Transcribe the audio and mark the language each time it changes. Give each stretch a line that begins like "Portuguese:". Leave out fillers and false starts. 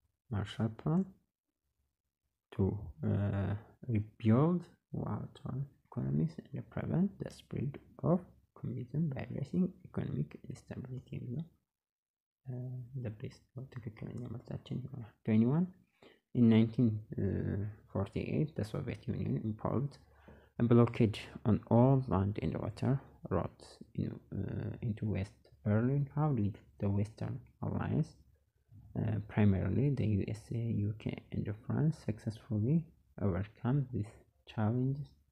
English: Marshall Plan to rebuild war-torn economies and prevent the spread of communism by addressing economic instability. The best
Amharic: ትክክለኛ መልሳችን ይሆናል። 21.
English: In 1948, the Soviet Union imposed a blockade on all land and water routes into West Berlin. How did the Western Alliance, primarily the USA, UK, and France, successfully overcome these challenges?